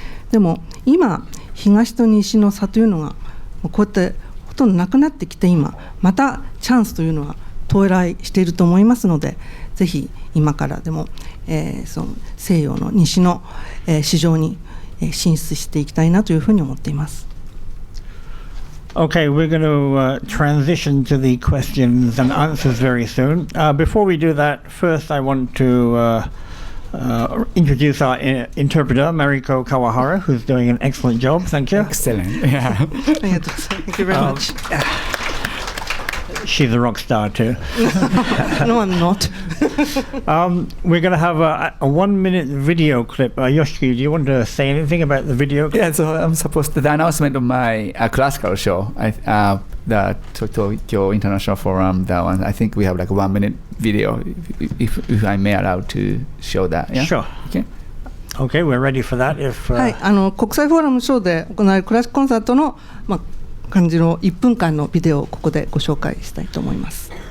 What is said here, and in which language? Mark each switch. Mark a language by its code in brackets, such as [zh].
[ja] でも今東と西の差というのがこうやってほとんどなくなってきて、今またチャンスというのは到来していると思いますので、ぜひ今からでも、その西洋の西の、市場に進出していきたいなというふうに思っています。 [en] Okay, we're going to transition to the questions and answers very soon. Before we do that, first I want to introduce our interpreter, Mariko Kawahara, who's doing an excellent job. Thank you. Excellent. Yeah. Thank you very much. she's a rock star too. No, I'm not. We're going to have a 1-minute video clip. Yoshiki, do you want to say anything about the video clip? Yeah, so I'm supposed to the announcement of my classical show, the Tokyo International Forum. That one, I think we have like a 1-minute video, if I may allow to show that. Yeah? Sure. Okay. Okay, we're ready for that. If [ja] はい、国際フォーラムショーで行われるクラシックコンサートの、感じの1分間のビデオをここでご紹介したいと思います。